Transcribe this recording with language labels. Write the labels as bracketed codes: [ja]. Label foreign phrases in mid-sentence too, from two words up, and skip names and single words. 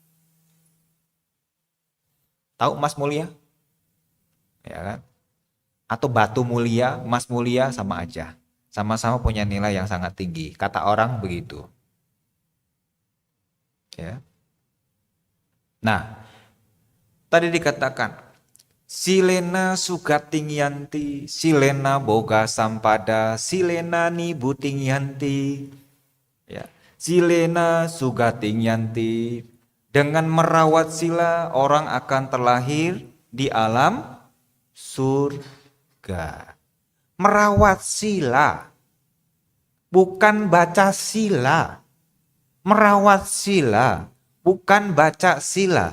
[id] Tahu emas mulia? Ya kan? Atau batu mulia, emas mulia sama aja. Sama-sama punya nilai yang sangat tinggi. Kata orang begitu. Ya. Nah, tadi dikatakan [pi] Silena sugatingyanti, silena boga sampada, silena nibutingyanti. [id] Ya. [pi] Silena sugatingyanti. [id] Dengan merawat sila orang akan terlahir di alam surga. Merawat sila. Bukan baca sila. Merawat sila. Bukan baca sila.